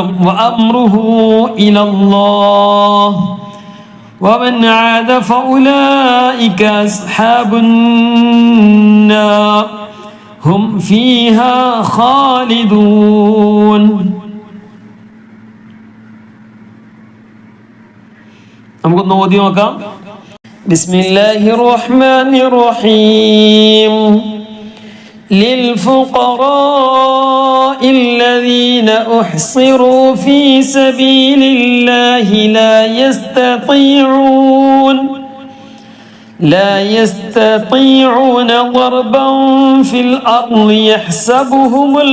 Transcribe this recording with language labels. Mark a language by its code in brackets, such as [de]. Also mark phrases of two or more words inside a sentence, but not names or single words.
[ar] وأمره إلى الله ومن عاد فأولئك أصحاب النار هم فيها خالدون. [ml] നമുക്കൊന്ന് ഓതി നോക്കാം. [ar] بسم الله الرحمن الرحيم. للفقراء الذين أحصروا في سبيل الله لا يستطيعون ضربا في الأرض يحسبهم